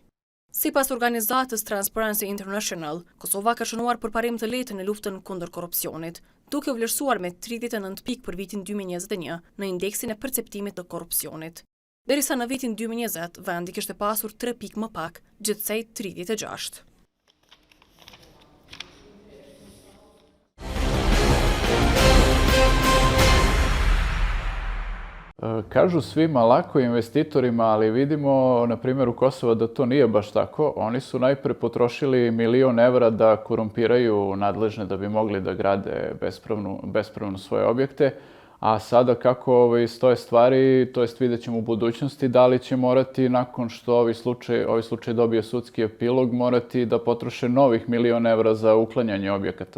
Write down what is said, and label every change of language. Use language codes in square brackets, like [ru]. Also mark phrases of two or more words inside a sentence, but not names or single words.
[sq] Sipas organizatës Transparency International, Kosova ka shënuar përparim të lehtë në luftën kundër korrupsionit, duke u vlerësuar me 39 pikë për vitin 2021 në indeksin e perceptimit të korrupsionit. Derisa në vitin 2020, vendi kishte pasur 3 pikë më pak, gjithsej 36. [sr] Kažu svima lako investitorima, ali vidimo na primjeru Kosova da to nije baš tako. Oni su najpre potrošili €1 milion da korumpiraju nadležne da bi mogli da grade bespravno svoje objekte, a sada kako stoje stvari, to jest vidjet ćemo u budućnosti da li će morati nakon što ovaj slučaj dobije sudski epilog, morati da potroše novih €1 milion za uklanjanje objekata.